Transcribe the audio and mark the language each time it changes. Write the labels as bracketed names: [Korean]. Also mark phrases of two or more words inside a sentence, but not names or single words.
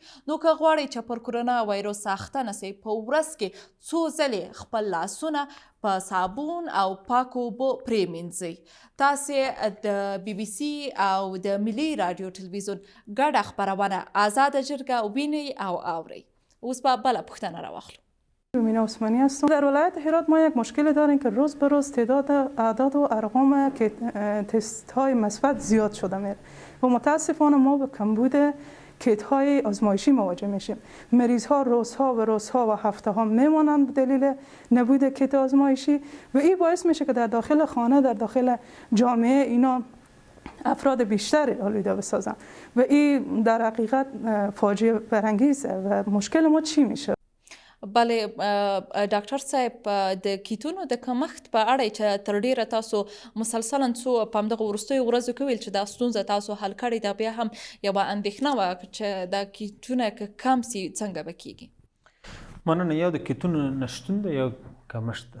[Pashto] نو که غواړئ چې پر کرونا وایروس اخته نسئ په ورځ کې څو ځلې خپل لاسونه په صابون او پاکو اوبو پرېمینځئ. تاسې د بي بي سي او د ملي رادیو ټلویزیون ګډه خپرونه آزاده جرګه وبینئ او اورئ. اوس به بله پوښتنه راواخلو. [Persian] رومینا عثمانی هستم. در ولایت هرات ما یک مشکل داریم که روز به روز تعداد اعداد و ارقام تست های مثبت زیاد شده میره و متاسفانه ما به کمبود کیت های آزمایشی مواجه میشیم. مریض ها روزها و روزها و هفته ها میمانند به دلیل نبود کیت آزمایشی و این باعث میشه که در داخل خانه، در داخل جامعه اینا افراد بیشتر آلوده بسازن و این در حقیقت فاجعه برانگیزه. و مشکل ما چی میشه؟ [Pashto] بله ډاکټر صاحب د کیټونو د کمښت په اړه چې تر ډیره تاسو مسلسلا څو په همدغه وروستیو ورځو کې ویل چې دا ستونزه تاسو حل کړې ده، بیا هم یوه اندېښنه وه چې دا کیټونه که کم سي څنګه به کیږي؟ مننه. یو د کیټونو نشتون ده، یو کمښت ده.